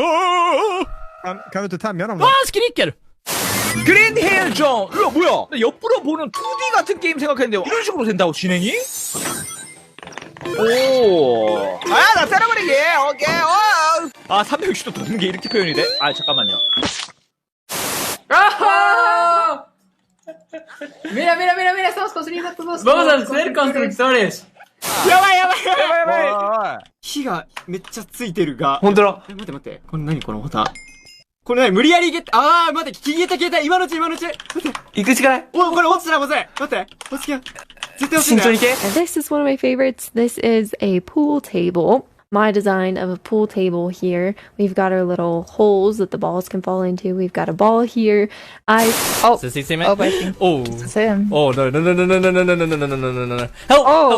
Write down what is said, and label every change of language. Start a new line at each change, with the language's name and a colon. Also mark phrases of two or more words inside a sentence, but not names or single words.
Swedish: Kan du inte tämja dem då? Vad han skriker?
Korean: 그린 헬정! 이거 뭐야? 나 옆으로 보는 2D 같은 게임 생각했는데 이런 식으로 된다고 진행이? 오. 나 때려버리게. 오케이. 360도 도는 게 이렇게 표현이 돼? 잠깐만요. ¡Ah!
Spanish: Mira, mira, mira, mira, estamos construyendo todos. Vamos a ser constructores.
Japanese: やばいやばい火がめっちゃついてるが。ほんとだ。待って待って。これ何このボタン。これ何無理やりゲット。待って、消えた。今のうち。待って。行くしかない。これ落ちたらまずい。待って。落ちきゃ。絶対落ちんだよ。
English: And this is one of my favorites. This is a pool table. My design of a pool table here. We've got our little holes that the balls can fall into. We've got a ball here. Does he see me? I think it's him. Oh, no. Help!